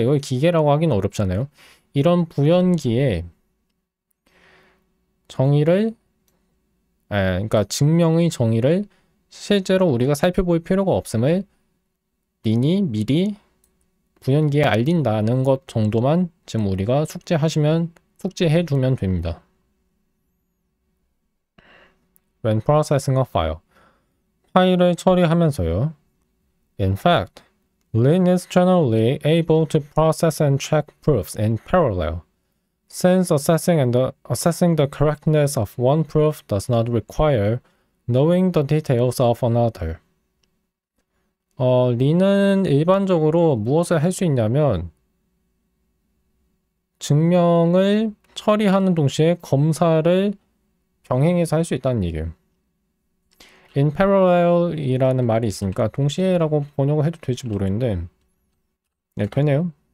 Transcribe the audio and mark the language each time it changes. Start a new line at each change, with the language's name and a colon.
Korean: 이걸 기계라고 하기는 어렵잖아요. 이런 부연기에 정의를 그러니까 증명의 정의를 실제로 우리가 살펴볼 필요가 없음을 린이 미리 부연기에 알린다는 것 정도만 지금 우리가 숙지해 두면 됩니다.
English: When processing a file,
Korean: 파일을 처리하면서요.
English: In fact, Lin is generally able to process and check proofs in parallel, since assessing the correctness of one proof does not require knowing the details of another.
Korean: 린은 일반적으로 무엇을 할 수 있냐면 증명을 처리하는 동시에 검사를 병행해서 할 수 있다는 얘기예요. In parallel이라는 말이 있으니까 동시에라고 번역을 해도 될지 모르겠는데 네, 되네요.